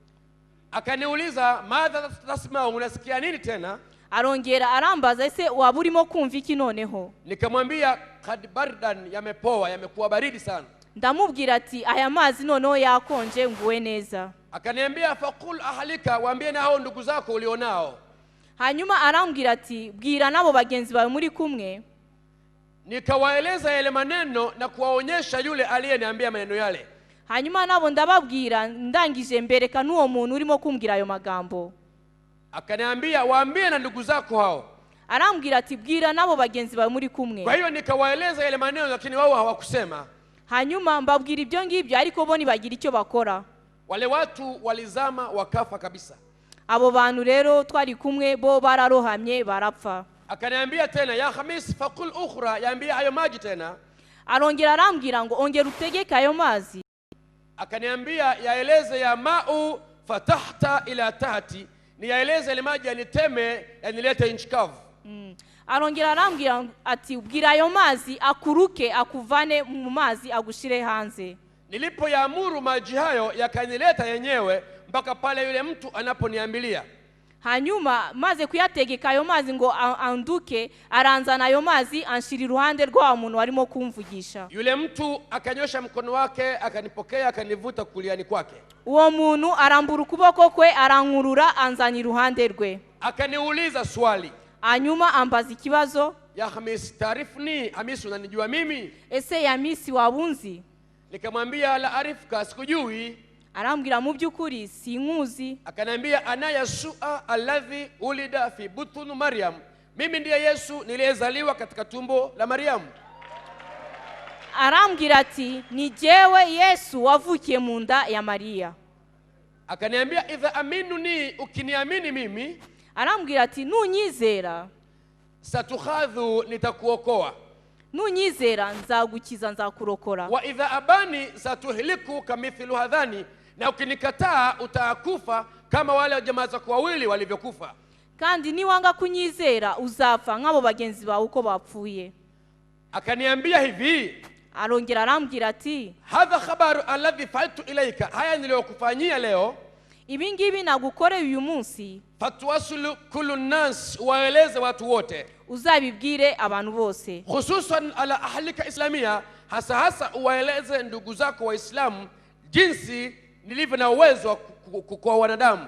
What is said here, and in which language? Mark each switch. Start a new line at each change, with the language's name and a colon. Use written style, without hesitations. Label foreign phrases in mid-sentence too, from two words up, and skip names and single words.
Swahili: Akaniuliza
Arabic: ماذا تسمع,
Swahili: unasikia nini tena?
Kinyarwanda: Arongera arambaza ese waba urimo kumva iki noneho?
Swahili: Nikamwambia
Arabic: قد بردن,
Swahili: yamepoa, yamekuwa baridi sana.
Kinyarwanda: Ndamubwira ati aya mazi noneho yakonje nguwe neza.
Swahili: Akaniambia
Arabic: فقل أهلك,
Swahili: waambie na hao ndugu zako ulionao.
Kinyarwanda: Hanyuma arambwira ati bwira nabo bagenzi bawe muri kumwe.
Swahili: Nikawaeleza yale maneno na kuwaonyesha yule aliyeniambia maneno yale.
Kinyarwanda: Hanyuma nabo ndababwira, ndangije mbereka n'uwo muntu urimo kumbwira ayo magambo.
Swahili: Akaniambia waambie na ndugu zako hao.
Kinyarwanda: Arambwira ati bwira nabo bagenzi bawe muri kumwe.
Swahili: Kwa hiyo nikawaeleza yale maneno, lakini wao hawakusema.
Kinyarwanda: Hanyuma mbabwira ibyo ngibyo, ariko bo nibagira icyo bakora.
Swahili: Wale watu walizama wakafa kabisa.
Kinyarwanda: Abo bantu rero twari kumwe bo bararohamye barapfa.
Swahili: Akaniambia tena
Arabic: يا خميس فقل أخرى,
Swahili: yaambia hayo maji tena.
Kinyarwanda: Arongera arambwira ngo ongera utegeke ayo mazi.
Swahili: Akaniambia yaeleze
Arabic: يا ماء فتحتا إلى تحت,
Swahili: ni yaeleze ile maji yaniteme yanilete inchi kavu.
Kinyarwanda: Arongera arambwira ati ubwira ayo mazi akuruke akuvane mu mazi agushire hanze.
Swahili: Nilipoyaamuru maji hayo yakanileta yenyewe mpaka pale yule mtu anaponiambilia.
Kinyarwanda: Hanyuma maze kuyategeka ayo mazi ngo anduke, aranzana ayo mazi anshira iruhande rwa muntu warimo kumvugisha.
Swahili: Yule mtu akanyosha mkono wake akanipokea akanivuta kuliani kwake.
Kinyarwanda: Uwo muntu arambura ukuboko kwe arankurura anzana iruhande rwe.
Swahili: Akaniuliza swali.
Kinyarwanda: Hanyuma ambaza ikibazo,
Arabic: يا خميس تعرفني,
Swahili: Hamis unanijua mimi?
Kinyarwanda: Ese ya Hamisi wabunzi?
Swahili: Nikamwambia
Arabic: لا أعرفك,
Swahili: sikujui.
Kinyarwanda: Arambwira mu byukuri sinkuzi.
Swahili: Akaniambia
Arabic: أنا يسوع الذي ولد في بطن مريم,
Swahili: mimi ndiye Yesu niliyezaliwa katika tumbo la Maryam.
Kinyarwanda: Arambwira ati ni jewe Yesu wavukiye mu nda ya Maria.
Swahili: Akaniambia
Arabic: إذا آمنوني,
Swahili: ukiniamini mimi,
Kinyarwanda: arambwira ati nunyizera
Swahili: satukhadhu, nitakuokoa,
Kinyarwanda: nunyizera nzagukiza nzakurokora,
Arabic: وإذا أباني ستهلك كمثل هذان,
Swahili: na ukinikataa utakufa kama wale jamaa zako wawili walivyokufa.
Kinyarwanda: kandi niwanga kunyizera uzapfa nk'abo bagenzi bawe uko bapfuye.
Swahili: Akaniambia hivi,
Kinyarwanda: arongera arambwira ati
Arabic: هذا خبر الذي فعلت إليك,
Swahili: haya niliyokufanyia leo,
Kinyarwanda: ibi ngibi nagukoreye uyu munsi,
Arabic: فتوصل كل ناس,
Swahili: waeleze watu wote,
Kinyarwanda: uzabibwire abantu bose,
Arabic: خصوصا على أهلك إسلامية,
Swahili: hasa hasa uwaeleze ndugu zako waislamu jinsi nilivyo na uwezo kwa wanadamu,